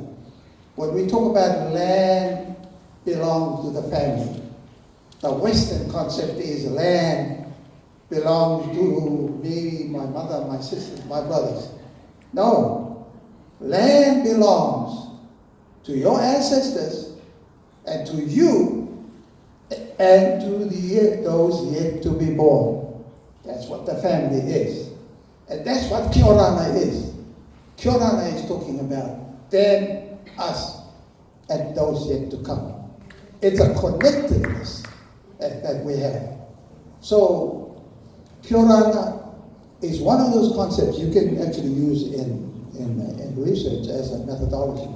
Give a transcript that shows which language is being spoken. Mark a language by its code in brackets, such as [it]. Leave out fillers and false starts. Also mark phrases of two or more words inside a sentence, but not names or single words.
[en] When we talk about land belongs to the family, the Western concept is land belongs to me, my mother, my sisters, my brothers. No, land belongs to your ancestors and to you and to those yet to be born. That's what the family is. And that's what Kia ora is. Kia ora is talking about them, us, and those yet to come. It's a connectedness that we have. So, Kia ora is one of those concepts you can actually use in research as a methodology.